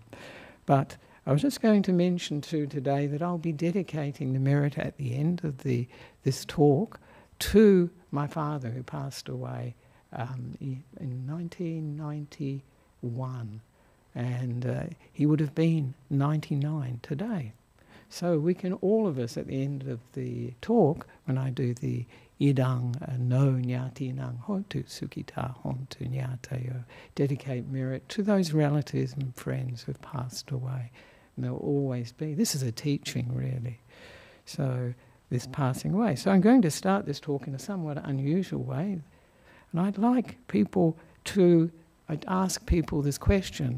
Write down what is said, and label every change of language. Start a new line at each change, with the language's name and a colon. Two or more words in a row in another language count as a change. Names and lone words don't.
English: But I was just going to mention too today that I'll be dedicating the merit at the end of this talk to my father, who passed away in 1991. And he would have been 99 today. So we can, all of us at the end of the talk, when I do the
Pali: idang no nyati nang hontu sukita hontu nyatayo,
English: dedicate merit to those relatives and friends who've passed away. And they'll always be. This is a teaching, really. So this passing away. So I'm going to start this talk in a somewhat unusual way. And I'd ask people this question.